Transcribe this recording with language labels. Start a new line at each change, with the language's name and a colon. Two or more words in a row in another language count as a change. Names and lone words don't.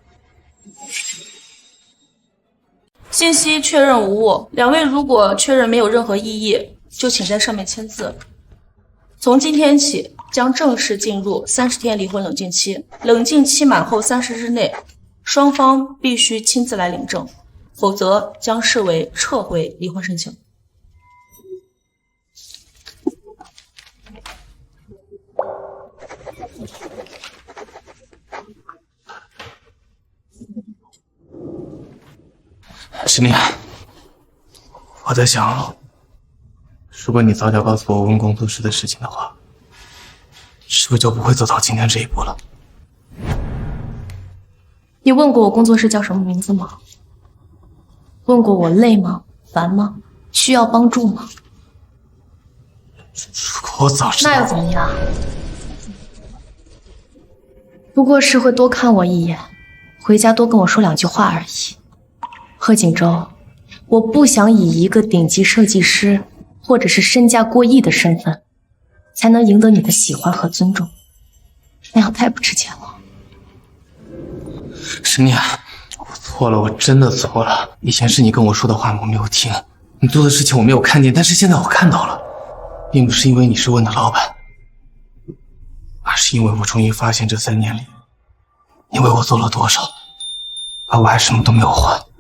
Chinese: 信息确認無誤，兩位如果確認沒有任何異議，就請在上面簽字。從今天起，將正式進入30天離婚冷靜期。冷靜期滿後30日內，雙方必須親自來領證，否則將視為撤回離婚申請。石念，我在想，如果你早点告诉我温工作室的事情的话，是不是就不会走到今天这一步了？你问过我工作室叫什么名字吗？问过我累吗？烦吗？需要帮助吗？如果我早知道，那又怎么樣？不過是會多看我一眼，回家多跟我說2句話而已。賀錦州，我不想以一個頂級設計師或者是身價過億的身份，才能贏得你的喜歡和尊重，那樣太不值錢了。石念，我錯了，我真的錯了。以前是你跟我說的話我沒有聽，你做的事情我沒有看見，但是現在我看到了，並不是因為你是溫的老闆，而是因為我終於發現這3年裡，你為我做了多少，而我還什麼都沒有還。